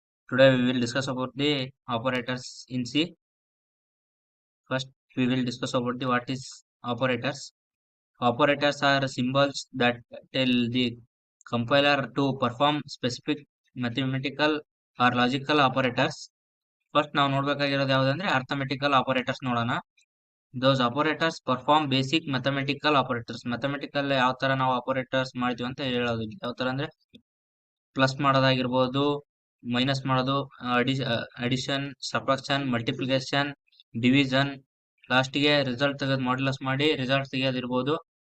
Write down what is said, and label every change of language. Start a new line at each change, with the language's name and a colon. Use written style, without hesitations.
English: Today we will discuss about the operators in C. First, we will discuss about the what is operators. Operators are symbols that tell the compiler to perform specific mathematical or logical operators.
Kannada: First ನಾವು ನೋಡ್ಬೇಕಾಗಿರೋದು ಯಾವುದಂದ್ರೆ arithmetical operators ನೋಡೋಣ.
English: Those operators perform basic mathematical operators.
Kannada: Mathematical ಯಾವ ತರ ನಾವು operators ಮಾಡ್ತೀವಿ ಅಂತ ಹೇಳೋದು. ಯಾವ ತರ ಅಂದ್ರೆ ಪ್ಲಸ್ ಮಾಡೋದಾಗಿರ್ಬೋದು, ಮೈನಸ್ ಮಾಡೋದು, ಅಡಿಷನ್, ಸಬ್ಟ್ರಾಕ್ಷನ್, ಮಲ್ಟಿಪ್ಲಿಕೇಶನ್, ಡಿವಿಷನ್, ಲಾಸ್ಟಿಗೆ ರಿಸಲ್ಟ್ ತೆಗೆದು ಮಾಡ್ಯುಲಸ್ ಮಾಡಿ ರಿಸಲ್ಟ್ ತೆಗೆಯೋದಿರ್ಬೋದು.